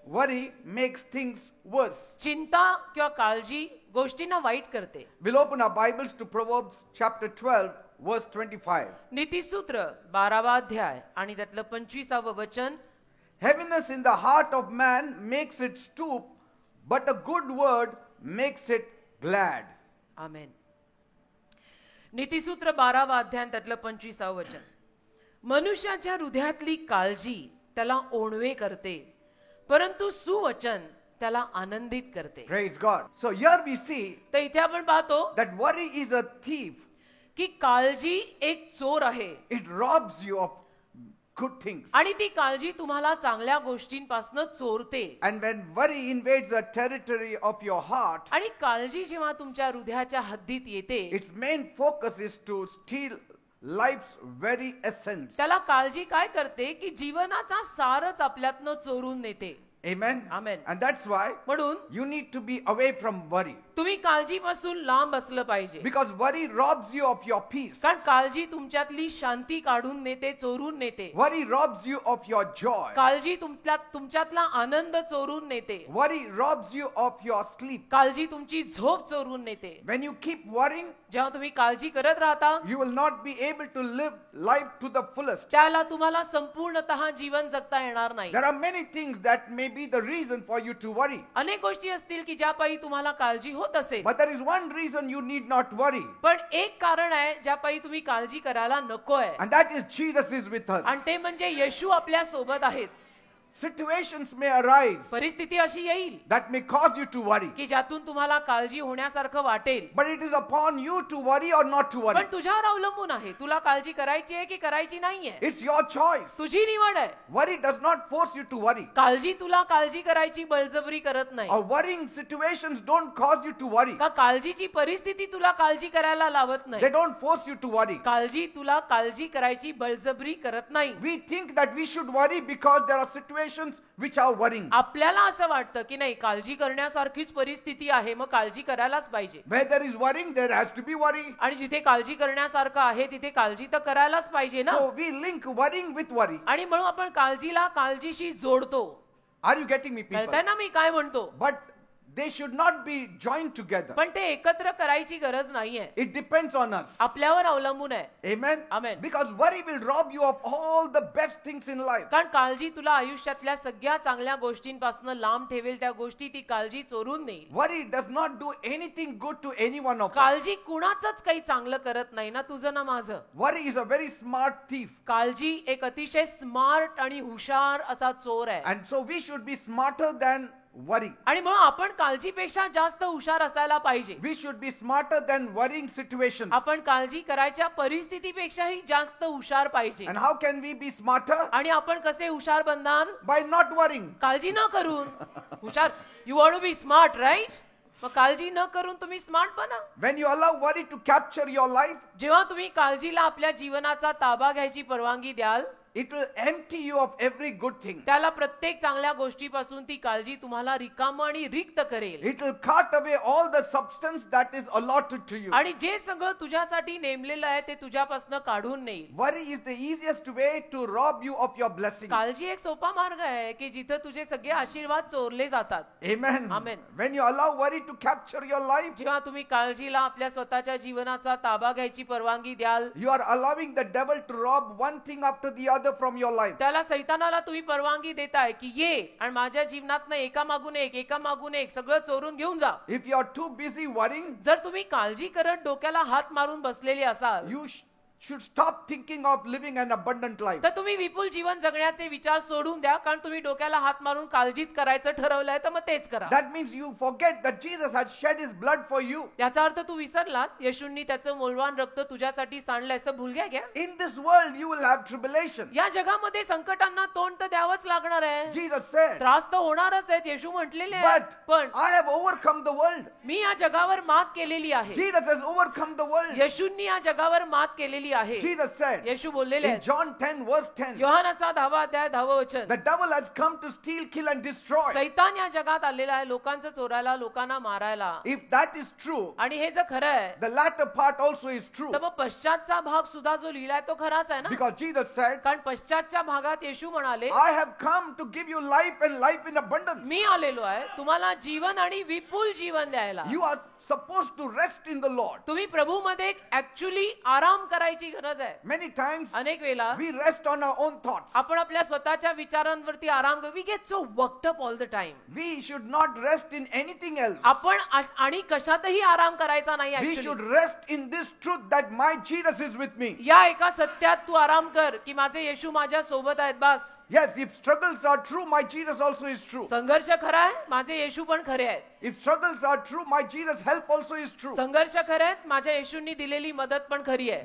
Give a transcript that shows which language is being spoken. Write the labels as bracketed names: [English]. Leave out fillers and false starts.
[English] Worry makes things worse. [Marathi] चिंता किंवा काळजी गोष्टींना वाईट करते. [English] We'll open our Bibles to Proverbs chapter 12 verse 25. [Marathi] नीतिसूत्र 12वा अध्याय आणि त्यातलं 25वं वचन. [English] Heaviness in the heart of man makes it stoop, but a good word makes it glad. [Marathi] आमेन. नीतिसूत्र 12वा अध्याय त्यातलं 25वं वचन. मनुष्याच्या हृदयातली काळजी त्याला ओणवे करते, परंतु सुवचन त्याला आनंदित करते. [English] Praise God. So here we see [Marathi] तर इथे आपण पाहतो [English] that worry is a thief. [Marathi] की काळजी एक चोर आहे. [English] It robs you of good things. [Marathi] आणि ती काळजी तुम्हाला चांगल्या गोष्टींपासून चोरते. [English] And when worry invades the territory of your heart, [Marathi] आणि काळजी जेव्हा तुमच्या हृदयाच्या हद्दीत येते, [English] its main focus is to steal life's very essence. [Marathi] त्याला काळजी काय करते की जीवनाचा सारच आपल्यातनं चोरून नेते. [English] Amen. Amen. And that's why [Marathi] म्हणून [English] you need to be away from worry. [Marathi] तुम्ही काळजीपासून लांब असलं पाहिजे. [English] Because worry robs you of your peace. [Marathi] कारण काळजी तुमच्यातली शांती काढून नेते, चोरून नेते. [English] Worry robs you of your joy. [Marathi] काळजी तुमच्यातला आनंद चोरून नेते. [English] Worry robs you of your sleep. [Marathi] काळजी तुमची झोप चोरून नेते. [English] When you keep worrying, [Marathi] जेव्हा तुम्ही काळजी करत राहता, [English] you will not be able to live life to the fullest. [Marathi] त्याला तुम्हाला संपूर्णतः जीवन जगता येणार नाही. [English] There are many things that may be the reason for you to worry. [Marathi] अनेक गोष्टी असतील की ज्या पायी तुम्हाला काळजी होत असेल. [English] But there is one reason you need not worry. [Marathi] पण एक कारण आहे ज्या पायी तुम्ही काळजी करायला नको आहे. [English] And that is Jesus is with us. [Marathi] आणि ते म्हणजे येशू आपल्या सोबत आहेत. [English] Situations may arise [Marathi] परिस्थिती अशी येईल [English] that may cause you to worry. [Marathi] की ज्यातून तुम्हाला काळजी होण्यासारखं वाटेल. [English] But it is upon you to worry or not to worry. [Marathi] पण तुझ्यावर अवलंबून आहे, तुला काळजी करायची आहे की करायची नाहीये. [English] It's your choice. [Marathi] तुझी निवड आहे. [English] Worry does not force you to worry. [Marathi] काळजी तुला काळजी करायची बळजबरी करत नाही. [English] Or worrying situations don't cause you to worry. [Marathi] का काळजीची परिस्थिती तुला काळजी करायला लावत [English] They [Marathi] नाही. [English] don't force you to worry. [Marathi] काळजी तुला काळजी करायची बळजबरी करत नाही. [English] We think that we should worry because there are situations situations which are worrying. [Marathi] आपल्याला असं वाटतं की नाही काळजी करण्यासारखीच परिस्थिती आहे मग काळजी करायलाच पाहिजे. [English] Where there is worrying, there has to be worry. [Marathi] आणि जिथे काळजी करण्यासारखं आहे तिथे काळजी तर करायलाच पाहिजे ना. [English] So we link worrying with worry. [Marathi] आणि म्हणून आपण काळजीला काळजीशी जोडतो. [English] Are you getting me, people? [Marathi] कळतंय ना मी काय म्हणतो. [English] But they should not be joined together. [Marathi] पण ते एकत्र करायची गरज नाहीये. [English] It depends on us. [Marathi] आपल्यावर अवलंबून आहे. [English] Amen? Amen. Because worry will rob you of all the best things in life. [Marathi] कारण काळजी तुला आयुष्यातल्या सगळ्या चांगल्या गोष्टींपासून लांब ठेवेल. त्या गोष्टी ती काळजी चोरून नेईल. [English] Worry does not do anything good to any one of us. [Marathi] काळजी कुणाचंच काही चांगलं करत नाही ना तुझं ना माझं. [English] Worry is a very smart thief. [Marathi] काळजी एक अतिशय स्मार्ट आणि हुशार असा चोर आहे. [English] And so we should be smarter than worry. [Marathi] आणि म्हणून आपण काळजीपेक्षा जास्त हुशार असायला पाहिजे. [English] We should be smarter than worrying situations. [Marathi] आपण काळजी करायच्या परिस्थितीपेक्षाही जास्त हुशार पाहिजे. [English] And how can we be smarter? [Marathi] आणि आपण कसे हुशार बनणार? [English] By not worrying. [Marathi] काळजी न करून. हुशार [English] You want to be smart right. [Marathi] मग काळजी न करून तुम्ही स्मार्ट बना. [English] When you allow worry to capture your life, [Marathi] जेव्हा तुम्ही काळजीला आपल्या जीवनाचा ताबा घ्यायची परवानगी द्याल [English] it will empty you of every good thing. [Marathi] त्याला प्रत्येक चांगल्या गोष्टीपासून ती काळजी तुम्हाला रिकामं आणि रिक्त करेल. [English] It will cut away all the substance that is allotted to you. [Marathi] आणि जे सगळं तुझ्यासाठी नेमलेलं आहे ते तुझ्यापासून काढून नेईल. [English] Worry is the easiest way to rob you of your blessing. [Marathi] काळजी एक सोपा मार्ग आहे की जिथं तुझे सगळे आशीर्वाद चोरले जातात. [English] Amen. Amen. When you allow worry to capture your life, [Marathi] जेव्हा तुम्ही काळजीला आपल्या स्वतःच्या जीवनाचा ताबा घ्यायची परवानगी द्याल [English] you are allowing the devil to rob one thing after the other from your life. [Marathi] त्याला सैतानाला तुम्ही परवानगी देताय की ये आणि माझ्या जीवनातनं एका मागून एक सगळं चोरून घेऊन जा. [English] If you are too busy worrying, [Marathi] जर तुम्ही काळजी करत डोक्याला हात मारून बसलेले असाल [English] you should stop thinking of living an abundant life. [Marathi] तर तुम्ही विपुल जीवन जगण्याचे विचार सोडून द्या. कारण तुम्ही डोक्याला हात मारून काळजीच करायचं ठरवलंय तर मग तेच करा. [English] That means you forget that Jesus has shed his blood for you. [Marathi] याचा अर्थ तू विसरलास येशूंनी त्याचं मौल्यवान रक्त तुझ्यासाठी सांडलंय असं [Hindi] भूल गया. [English] In this world you will have tribulation. [Marathi] या जगामध्ये संकटांना तोंड तर द्यावंच लागणार आहे. [English] Jesus said, [Marathi] त्रास तर होणारच आहेत येशू म्हटलेले आहेत. [English] but [Marathi] पण [English] I have overcome the world. [Marathi] मी या जगावर मात केलेली आहे. [English] Jesus has overcome the world. [Marathi] येशूंनी या जगावर मात केलेली आहे. [English] Jesus said [Marathi] येशू बोललेले [English] in [Marathi] आहेत. [English] John 10 verse 10, [Marathi] योहानाचा 10वा अध्याय 10वं वचन. [English] the devil has come to steal, kill and destroy. [Marathi] सैतान या जगात आलेला आहे लोकांचं चोरायला लोकांना मारायला. [English] If that is true, [Marathi] आणि हे जर खरं आहे [English] the latter part also is true. [Marathi] तर मग पश्चातचा भाग सुद्धा जो लिहिलाय तो खराच आहे ना. [English] Because Jesus said, [Marathi] कारण पश्चातच्या भागात येशू म्हणाले [English] I have come to give you life and life in abundance. [Marathi] मी आलेलो आहे तुम्हाला जीवन आणि विपुल जीवन द्यायला. [English] You are supposed to rest in the Lord. [Marathi] तुम्ही प्रभूमध्ये ऍक्च्युअली आराम करायची गरज आहे. [English] Many times [Marathi] अनेक वेळेला [English] we rest on our own thoughts. [Marathi] आपण आपल्या स्वतःच्या विचारांवरती आराम [English] We get so worked up all the time. We should not rest in anything else. [Marathi] आपण आणि कशातही आराम करायचा नाही. [English] We actually. should rest in this truth that my Jesus is with me. [Marathi] या एका सत्यात तू आराम कर की माझे येशू माझ्या सोबत आहेत बस. [English] Yes, if struggles are true, my Jesus also is true. [Marathi] संघर्ष खरा आहे माझे येशू पण खरे आहेत. [English] If struggles are true, my Jesus' help also is true. [Marathi] संघर्ष खरे आहेत माझ्या येशूंनी दिलेली मदत पण खरी आहे.